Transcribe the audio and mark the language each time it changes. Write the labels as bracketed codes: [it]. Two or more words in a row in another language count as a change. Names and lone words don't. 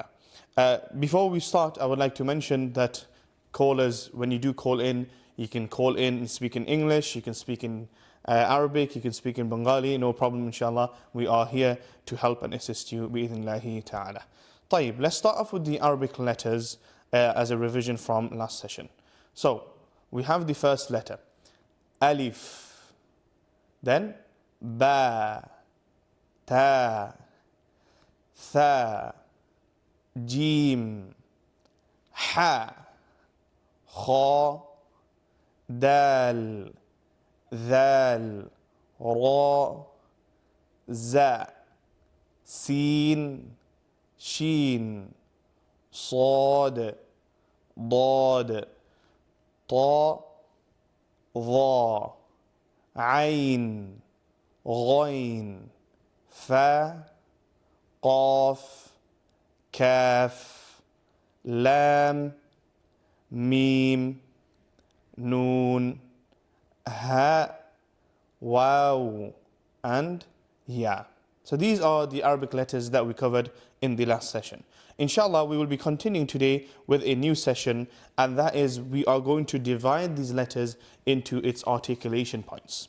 [en] Before we start, I would like to mention that callers, when you do call in, you can call in and speak in English, you can speak in Arabic, you can speak in Bengali, no problem, inshallah. We are here to help and assist you [ar] بإذن الله تعالى. [en] طيب, let's start off with the Arabic letters as a revision from last session. So we have the first letter, alif, then ba, ta, tha, jim, ha, kha, [ar] dal, ذال را زا سين شين صاد ضاد طا ظا عين غين فا قاف كاف لام ميم نون ha, [en] wow, and ya. So these are the Arabic letters that we covered in the last session. Inshallah, we will be continuing today with a new session, and that is we are going to divide these letters into its articulation points.